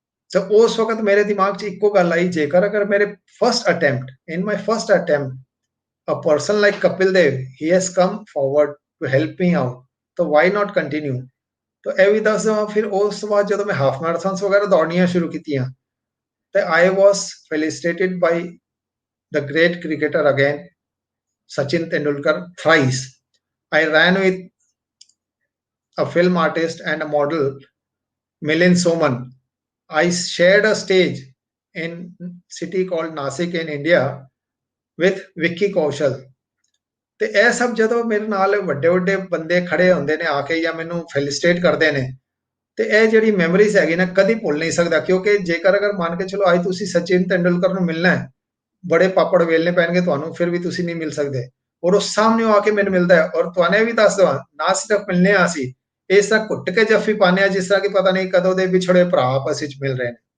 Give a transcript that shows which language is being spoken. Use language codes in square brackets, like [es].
[hi] तो उस वक्त मेरे दिमाग [pa] 'ਚ ਇੱਕੋ ਗੱਲ ਆਈ ਜੇਕਰ ਅਗਰ ਮੇਰੇ [en] first attempt in my first attempt a person like Kapil Dev he has come forward to help me out तो why not continue तो [pa] ਇਹ ਵੀ ਦੱਸ ਦਵਾਂ ਫਿਰ ਉਸ ਤੋਂ ਬਾਅਦ ਜਦੋਂ ਮੈਂ ਹਾਫ ਮੈਰਾਥਨਸ ਵਗੈਰਾ ਦੌੜਨੀਆਂ ਸ਼ੁਰੂ ਕੀਤੀਆਂ ਤੇ [en] I was felicitated by the great cricketer again Sachin Tendulkar thrice I ran with a film artist and a model, Milind Soman. I shared a stage in city called Nasik in India with Vicky Kaushal. [pa] ਤੇ ਇਹ ਸਭ ਜਦੋਂ ਮੇਰੇ ਨਾਲ ਵੱਡੇ ਵੱਡੇ ਬੰਦੇ ਖੜੇ ਹੁੰਦੇ ਨੇ ਆ ਕੇ ਜਾਂ ਮੈਨੂੰ ਫੈਲਿਸਿਟੇਟ ਕਰਦੇ ਨੇ ਤੇ ਇਹ ਜਿਹੜੀ ਮੈਮਰੀਜ਼ ਹੈਗੀ ਨਾ ਕਦੀ ਭੁੱਲ ਨਹੀਂ ਸਕਦਾ ਕਿਉਂਕਿ ਜੇਕਰ ਅਗਰ ਮੰਨ ਕੇ ਚਲੋ ਅੱਜ ਤੁਸੀਂ ਸਚਿਨ ਤੇਂਦੁਲਕਰ ਨੂੰ ਮਿਲਣਾ ਹੈ ਬੜੇ ਪਾਪੜ ਵੇਲਨੇ ਪੈਣਗੇ ਤੁਹਾਨੂੰ ਫਿਰ ਵੀ ਤੁਸੀਂ ਨਹੀਂ ਮਿਲ ਸਕਦੇ ਔਰ ਉਹ ਸਾਹਮਣੇ ਆ ਕੇ ਮੈਨੂੰ ਮਿਲਦਾ ਹੈ ਔਰ ਤੁਹਾਨੂੰ ਵੀ ਦੱਸ ਦਵਾਂ ਨਾ ਸਿਰਫ ਮਿਲਨੇ ਆ ਸੀ ਇਸ ਤਰ੍ਹਾਂ ਘੁੱਟ ਕੇ ਜੱਫੀ ਪਾਉਂਦੇ ਆ ਜਿਸ ਤਰ੍ਹਾਂ ਕਿ ਪਤਾ ਨਹੀਂ ਕਦੋਂ ਦੇ ਵਿਛੜੇ ਭਰਾ ਆਪਸ ਵਿੱਚ ਮਿਲ ਰਹੇ ਨੇ